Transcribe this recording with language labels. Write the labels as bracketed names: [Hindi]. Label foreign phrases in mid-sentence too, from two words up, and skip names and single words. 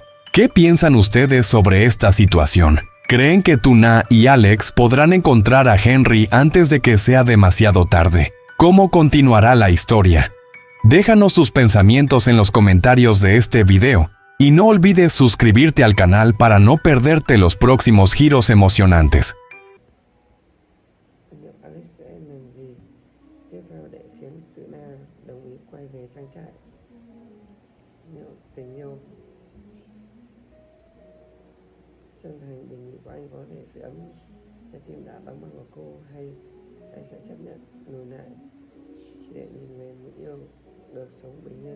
[Spanish] ¿Qué piensan ustedes sobre esta situación? ¿Creen que Tuna y Alex podrán encontrar a Henry antes de que sea demasiado tarde? ¿Cómo continuará la historia? Déjanos tus pensamientos en los comentarios de este video y no olvides suscribirte al canal para no perderte los próximos giros emocionantes. [Vietnamese] Chân thành đề nghị của anh có thể sưởi ấm trái tim đã đóng băng của cô, hay anh sẽ chấp nhận lùi lại chỉ để nhìn về người yêu được sống bình yên.